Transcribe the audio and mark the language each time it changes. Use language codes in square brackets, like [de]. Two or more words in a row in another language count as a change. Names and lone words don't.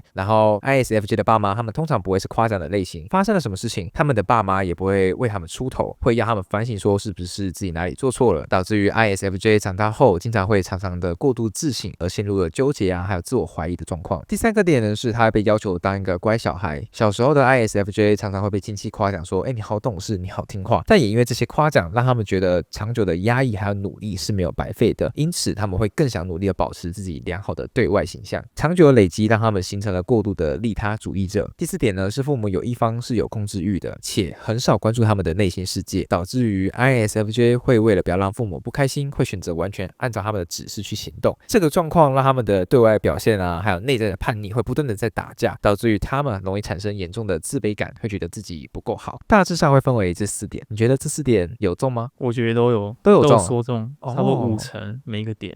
[zh] 然後 ISFJ 的爸媽，他們通常不會是誇獎的類型，發生了什麼事情，他們的爸媽也不會為他們出頭，會讓他們反省說是不是自己哪裡做錯了，導致於 ISFJ 長大後經常會常常的過度自省，而陷入了糾結啊，還有自我懷疑的狀況。第3個點呢，是他會被要求當一個乖小孩。小時候的 ISFJ 常常會被親戚誇獎說，你好懂事，你好聽話。但也因為這些誇獎，讓他們覺得長久的壓抑還有努力是沒有白費的，因此他們會更想努力的保持自己良好的對外形象。長久的累積讓他們形成了過度的利他主義者。第4點呢，是父母有一方是有控制欲的，且很少關注他們的內心世界，導致於 ISFJ 會為了不要讓父母不開心，會選擇完全按照他們的指示去行動。這個狀況讓他們的對外表現啊，還有內在的叛逆會不斷的在打架，導致於他們容易產生嚴重的自卑感，會覺得自己不夠好。大致上會分為這4點，你覺得這4點有中嗎？我覺得都有說中，差不多50%每一個點。